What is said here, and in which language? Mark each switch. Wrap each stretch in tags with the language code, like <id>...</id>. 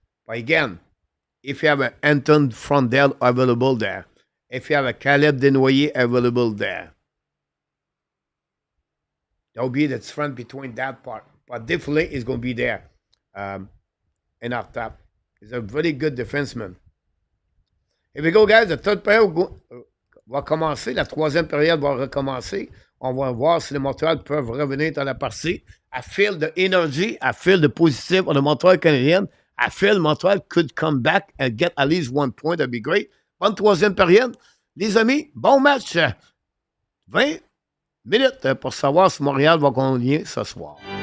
<en>But again, if you have an Anton Frondel available there, if you have a Caleb Denoyer available there, that will be the strength between that part. But definitely it's going to be there um, in our top. He's a very good defenseman. Here we go, guys.</en> <fr>La third période va commencer. La troisième période va recommencer. On va voir si les Montréal peuvent revenir dans la partie.</fr> <en>I feel the energy. I feel the positive on the Montreal Canadiens. I feel Montreal could come back and get at least 1 point. That'd be great.</en> <fr>Bonne troisième période. Les amis, bon match. 20 minutes pour savoir si Montréal va gagner ce soir.</fr>